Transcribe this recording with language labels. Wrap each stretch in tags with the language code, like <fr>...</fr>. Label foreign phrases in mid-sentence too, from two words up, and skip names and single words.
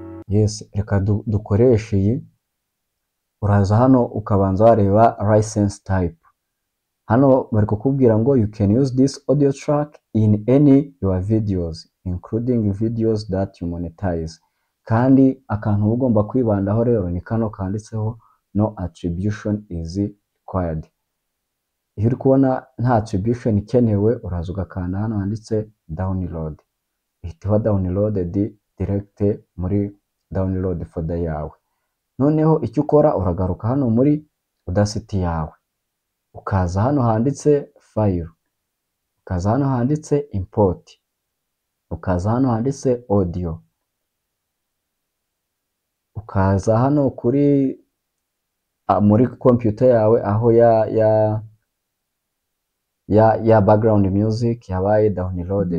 <rw>Yes, reka dukoreshe iyi. Uraza hano ukabanza wareba</rw> <en>license type.</en> <rw>Hano bari kukubwira ngo</rw> <en>you can use this audio track in any your videos including videos that you monetize.</en> <rw>Kandi akantu uba ugomba kwibandaho rero ni kano kanditseho</rw> <en>no attribution is required.</en> <rw>Iyo uri kubona nta attribution ikenewe, uraza ugakanda hano handitse download. Ihita iba</rw> <en>downloaded direct</en> <rw>muri</rw> <en>download folder</en> <rw>yawe. Noneho icyo ukora uragaruka hano muri Audacity yawe, ukaza hano handitse file, ukaza hano handitse import, ukaza hano handitse audio, ukaza hano kuri muri computer yawe aho ya</rw> <en>background music</en> <rw>yabaye downloaded.</rw>